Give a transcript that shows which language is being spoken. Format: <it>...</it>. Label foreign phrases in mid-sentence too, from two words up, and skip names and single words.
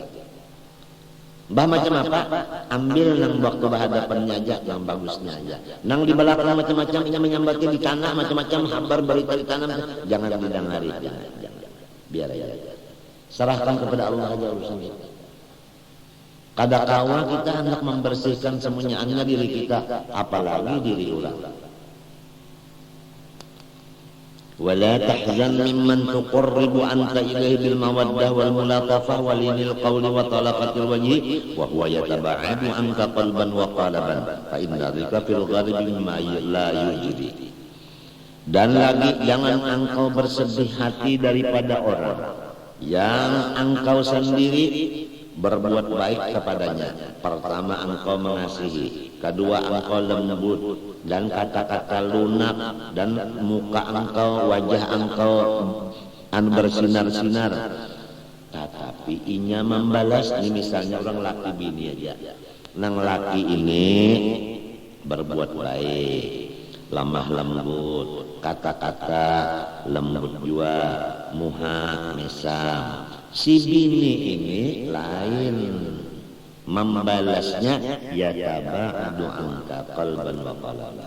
<bjn>Bah macam apa? Ambil nang waktu berhadapannya aja, yang bagusnya aja. Nang di belakang macam-macam, ini menyambatnya di tanah macam-macam, kabar berita di tanah, jangan didengari, jangan. Biar aja. Serahkan kepada Allah aja urusan itu.</bjn> <id>Kadang-kala kita hendak membersihkan semuanya diri kita, apalagi diri orang.</id> <ar>ولا تحزن ممن تقرب أنت إليه بالمودة والملاطفة ولين القول وطلاقة الوجه وهو يتباعد عنك قلبا وقالبا فإن ذلك في الغالب مما لا يجري.</ar> <id>Dan lagi jangan engkau bersedih hati daripada orang yang engkau sendiri berbuat baik kepadanya. Pertama engkau mengasihi, kedua engkau lembut dan kata-kata lunak, dan muka engkau, wajah engkau bersinar-sinar.</id> <bjn>Tetapi inya membalas, ini misalnya orang laki bini aja, nang laki ini berbuat baik, lemah lembut, kata-kata lembut juga, muha mesam. Si bini ini lain, membalasnya</bjn> <ar>يتباعد عنك قلبا وقلبا.</ar>